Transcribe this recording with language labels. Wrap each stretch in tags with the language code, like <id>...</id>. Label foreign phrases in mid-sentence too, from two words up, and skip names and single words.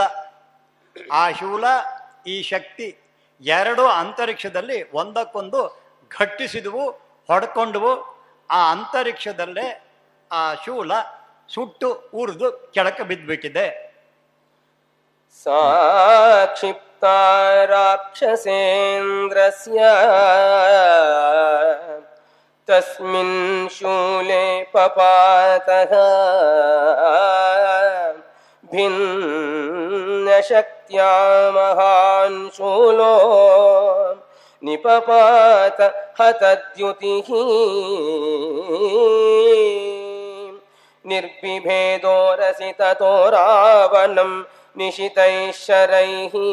<kn>ಆ ಶೂಲ ಈ ಶಕ್ತಿ ಎರಡು ಅಂತರಿಕ್ಷದಲ್ಲಿ ಒಂದಕ್ಕೊಂದು ಘಟ್ಟಿಸಿದವು, ಹೊಡ್ಕೊಂಡವು. ಆ ಅಂತರಿಕ್ಷದಲ್ಲೇ ಆ ಶೂಲ ಸುಟ್ಟು ಉರಿದು ಕೆಳಕ್ಕೆ ಬಿದ್ದುಬಿಟ್ಟಿದೆ.</kn> <sa>ಸಾಕ್ಷಿಪ್ತ ರಾಕ್ಷಸೇಂದ್ರಸ್ಯ ತಸ್ಮಿನ್ ಶೂಲೆ ಪಪಾತಃ ಭಿನ್ನ ಶಕ್ತ್ಯಾ ಮಹಾನ್ ಶೂಲೋ ನಿಪಪಾತ ಹತದ್ಯುತಿಃ ನಿರ್ಬಿಭೇದೋ ರಸಿತತೋ ರಾವಣಂ ನಿಶಿತೈಃ ಶರೈಃ</sa>